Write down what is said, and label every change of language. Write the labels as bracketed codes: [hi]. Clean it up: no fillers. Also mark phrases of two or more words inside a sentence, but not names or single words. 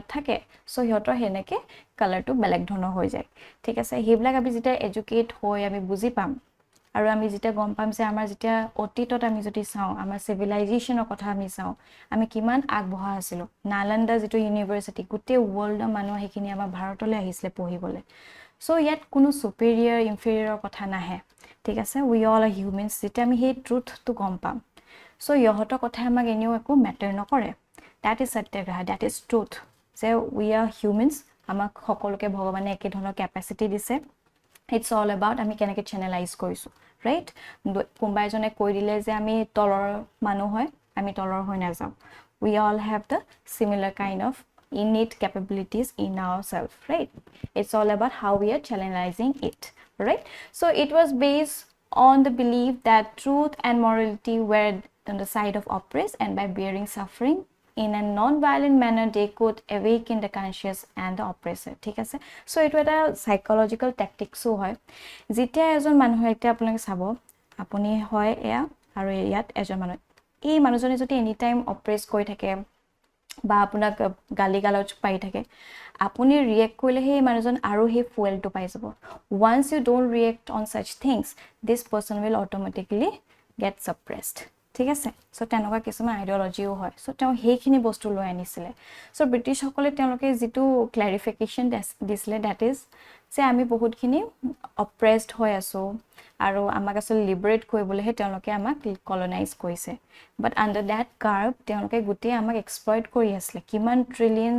[as] থাকে চ' সিহঁতৰ সেনেকৈ কালাৰটো বেলেগ ধৰণৰ হৈ যায় ঠিক আছে সেইবিলাক আমি যেতিয়া এডুকেট হৈ আমি বুজি পাম আৰু আমি যেতিয়া গম পাম যে আমাৰ যেতিয়া অতীতত আমি যদি চাওঁ আমাৰ চিভিলাইজেশ্যনৰ কথা আমি চাওঁ আমি কিমান আগবঢ়া আছিলোঁ নালন্দা যিটো ইউনিভাৰ্চিটি গোটেই ৱৰ্ল্ডৰ মানুহ সেইখিনি আমাৰ ভাৰতলৈ আহিছিলে পঢ়িবলৈ চ' ইয়াত কোনো [en] superior inferior [as] কথা নাহে ঠিক আছে [en] we all are humans [as] যেতিয়া আমি সেই ট্ৰুথটো গম পাম চ' ইহঁতৰ কথা আমাক এনেও একো মেটাৰ নকৰে [en] that is satyagraha that is truth [as] যে we [en] are humans [as] আমাক সকলোকে ভগৱানে একে ধৰণৰ কেপাচিটি দিছে [en] it's all about [as] আমি কেনেকৈ চেনেলাইজ কৰিছোঁ ৰাইট কোনোবা এজনে কৈ দিলে যে আমি তলৰ মানুহ হয় আমি তলৰ হৈ নাযাওঁ [en] we all have the similar kind of innate capabilities in ourselves right it's all about how we are channelizing it right so it was based on the belief that truth and morality were on the side of oppressed and by bearing suffering in a non-violent manner they could awaken the conscious and the oppressor [as] ঠিক আছে [en] so [as] এইটো এটা [en] psychological tacticsও [as] হয় যেতিয়া এজন মানুহ এতিয়া আপোনালোকে চাব আপুনি হয় এয়া আৰু ইয়াত এজন মানুহ এই মানুহজনে যদি [en] এনি টাইম অপ্ৰেছ [as] কৰি থাকে বা আপোনাক গালি গালাজ পাই থাকে আপুনি ৰিয়েক্ট কৰিলে সেই মানুহজন আৰু সেই ফুয়েলটো পাই যাব [en] once you don't react on such things this person will automatically get suppressed [as] ঠিক আছে চ' তেনেকুৱা কিছুমান আইডিঅলজিও হয় চ' তেওঁ সেইখিনি বস্তু লৈ আনিছিলে চ' ব্ৰিটিছসকলে তেওঁলোকে যিটো ক্লেৰিফিকেশ্যন দিছিলে [en] that is [as] যে আমি বহুতখিনি অপ্ৰেছড হৈ আছোঁ আৰু আমাক আচলতে লিবাৰেট কৰিবলৈহে তেওঁলোকে আমাক কলনাইজ কৰিছে [en] but under that curve [as] তেওঁলোকে গোটেই আমাক এক্সপ্লইট কৰি আছিলে কিমান ট্ৰিলিয়নছ